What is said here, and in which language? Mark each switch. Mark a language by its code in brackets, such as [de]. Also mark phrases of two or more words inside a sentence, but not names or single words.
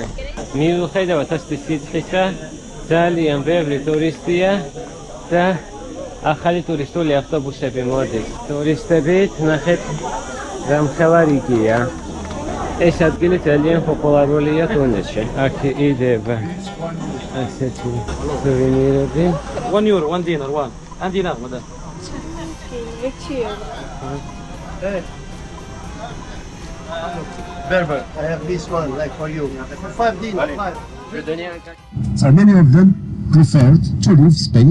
[ka] მიუხედავად ასეთი სიცხისა, ძალიან ბევრი ტურისტია და ახალი ტურისტული ავტობუსები მოდის. ტურისტებით ნახეთ რამხელა რიგია. ეს ადგილი ძალიან პოპულარულია ტუნისში. აქ იდება ასეთი სუვენირები. [en] 1 euro, 1 dinar, 1 dinar, madam. Berber, I have this one, like for you. 5 dinars. So many of them preferred to leave Spain.